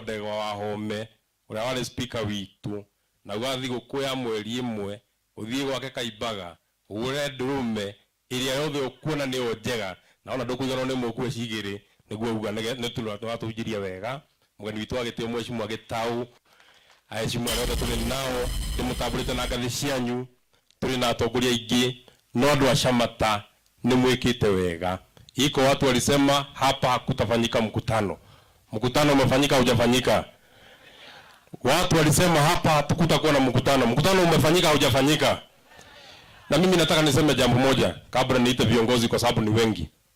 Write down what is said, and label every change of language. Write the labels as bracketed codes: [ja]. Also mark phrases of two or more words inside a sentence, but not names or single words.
[ki] Ndegwa wa Home uria wari speaker witu, na gwathi gukuya mweri imwe uthie gwake Kaimbaga ure ndurume iria yothe ukuona ni njega na ona ndukugano ni mukue cigiri niguo uga ne turatũnjiria wega mugeni witu agitio Mheshimiwa Gitau Mheshimiwa rothe tuli nao ndimutambũrĩte na ngathĩ cianyu tuli na atongoria aingĩ no andũ a Shamata ni mwikite wega. [sw] Iko watu walisema hapa hakutafanyika mkutano. Mkutano umefanyika hujafanyika? Watu walisema hapa hatukutakuwa na mkutano. Mkutano umefanyika hujafanyika? Na mimi nataka niseme jambo moja kabla niite viongozi kwa sababu ni wengi.